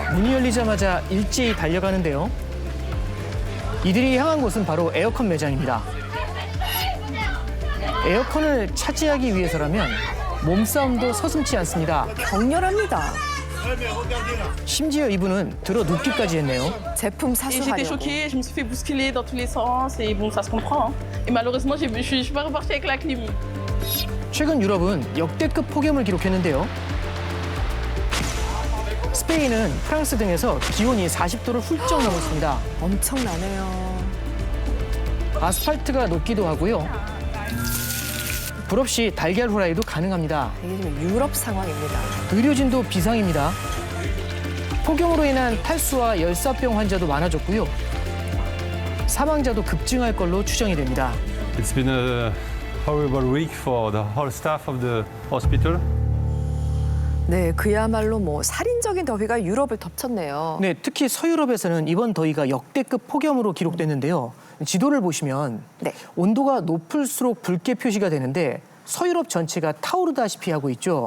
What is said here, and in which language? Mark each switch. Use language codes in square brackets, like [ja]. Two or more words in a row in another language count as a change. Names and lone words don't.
[ko] 문이 열리자마자 일제히 달려가는데요. 이들이 향한 곳은 바로 에어컨 매장입니다. 에어컨을 차지하기 위해서라면 몸싸움도 서슴지 않습니다. 격렬합니다. 심지어 이분은 들어 눕기까지 했네요. 제품 [fr] Et j'étais [ko] 사수하려고. [fr] choquée, je me suis fait bousculer dans tous les sens et bon, ça se comprend. Et malheureusement, je suis pas repartie avec la clim. [ko] 최근 유럽은 역대급 폭염을 기록했는데요. 스페인은 프랑스 등에서 기온이 40도를 훌쩍 넘었습니다. 엄청나네요. 아스팔트가 녹기도 하고요. 불 없이 달걀 후라이도 가능합니다. 이게 지금 유럽 상황입니다. 의료진도 비상입니다. 폭염으로 인한 탈수와 열사병 환자도 많아졌고요. 사망자도 급증할 걸로 추정이 됩니다. [en] It's been a horrible week for the whole staff of the hospital. [ko] 네, 그야말로 살인적인 더위가 유럽을 덮쳤네요. 네, 특히 서유럽에서는 이번 더위가 역대급 폭염으로 기록됐는데요. 지도를 보시면 네. 온도가 높을수록 붉게 표시가 되는데 서유럽 전체가 타오르다시피 하고 있죠.